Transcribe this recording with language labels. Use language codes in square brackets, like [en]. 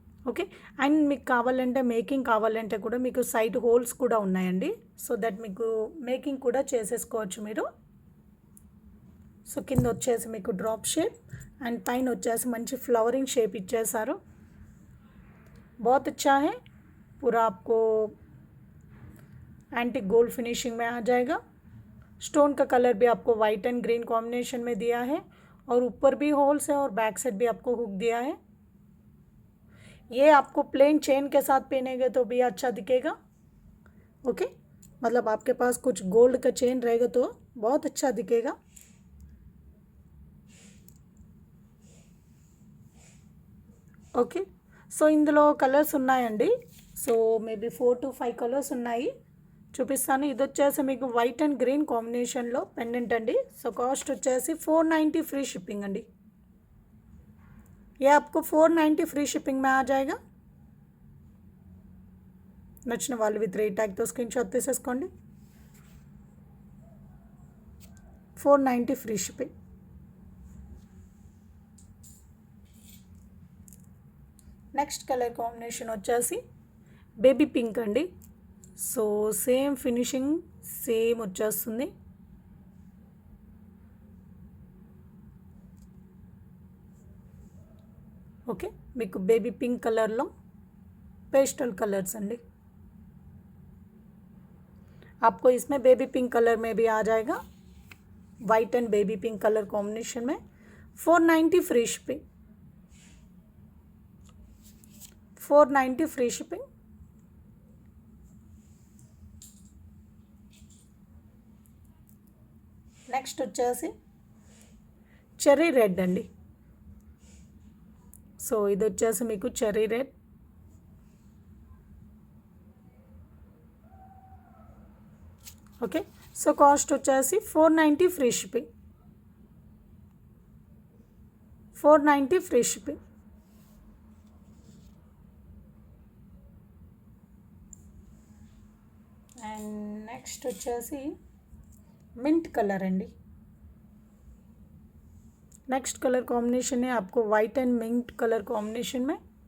[te] Okay, and మీకు కావాలంటే making కావాలంటే కూడా మీకు సైడ్ హోల్స్ కూడా ఉన్నాయండి. సో దట్ మీకు మేకింగ్ కూడా చేసేసుకోవచ్చు మీరు. సో కింద వచ్చేసి మీకు డ్రాప్ షేప్ అండ్ పైన వచ్చేసి మంచి ఫ్లవరింగ్ షేప్ ఇచ్చేసారు. [hi] बहुत अच्छा है, पूरा आपको एंटीक गोल्ड फिनिशिंग में आ जाएगा. स्टोन का कलर भी आपको वाइट एंड ग्रीन कॉम्बिनेशन में दिया है और ऊपर भी होल्स है और बैक साइड भी आपको हुक दिया है. ये आपको प्लेन चेन के साथ पहनेंगे तो भी अच्छा दिखेगा. ओके, मतलब आपके पास कुछ गोल्ड का चेन रहेगा तो बहुत अच्छा दिखेगा. [te] ఓకే, సో ఇందులో కలర్స్ ఉన్నాయండి. సో మేబీ 4 to 5 కలర్స్ ఉన్నాయి, చూపిస్తాను. ఇది వచ్చేసి మీకు వైట్ అండ్ గ్రీన్ కాంబినేషన్లో పెండెంట్ అండి. సో కాస్ట్ వచ్చేసి 490 ఫ్రీ షిప్పింగ్ అండి. [hi] ये आपको 490 ఫ్రీ షిప్పింగ్ में आ जाएगा. [te] నచ్చిన వాళ్ళు విత్ రేట్ ట్యాగ్తో స్క్రీన్ షాట్ తీసేసుకోండి. 490 free shipping. Next colour combination వచ్చేసి బేబీ పింక్ అండి. సో సేమ్ ఫినిషింగ్ సేమ్ వచ్చేస్తుంది. ఓకే, మీకు బేబీ పింక్ కలర్లో पेस्टल कलर्स अंडी. [hi] आपको इसमें बेबी पिंक कलर में भी आ जाएगा, white and baby pink colour combination में. 490 free shipping. 490 free shipping. [te] Next వచ్చేసి చెర్రీ రెడ్ అండి. సో ఇది వచ్చేసి మీకు cherry red. Okay, so cost వచ్చేసి 490 free shipping. 490 free shipping. And next వచ్చేసి मिंट कलर अंडी. [hi] नेक्स्ट कलर कॉम्बिनेशन है आपको white and mint colour combination में.